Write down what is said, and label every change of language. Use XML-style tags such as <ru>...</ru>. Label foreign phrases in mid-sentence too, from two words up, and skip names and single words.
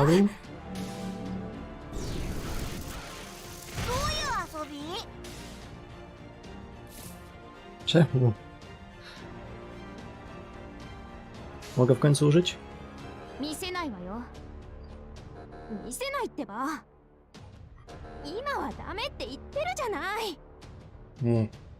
<ja>どういう遊び？</ja> <pl>Czemu? Mogę w końcu użyć?</pl> <ja>見せないわよ。見せないってば。今はダメって言ってるじゃない。</ja> <pl>Nie.</pl>